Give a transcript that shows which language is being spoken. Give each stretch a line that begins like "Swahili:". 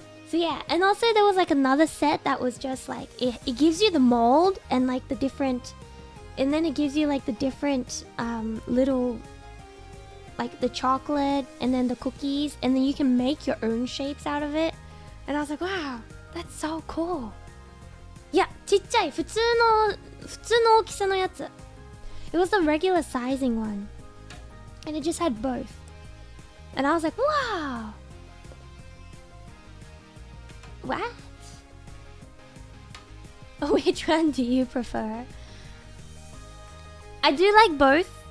English: So yeah, and also there was like another set that was just like it gives you the mold and like the different, and then it gives you like the different little, like the chocolate and then the cookies, and then you can make your own shapes out of it. And I was like, wow, that's so cool.
Japanese: いや、ちっちゃい普通の大きさのやつ。
English: It was the regular sizing one, and it just had both. And I was like, wow. What? Which one do you prefer? I do like both.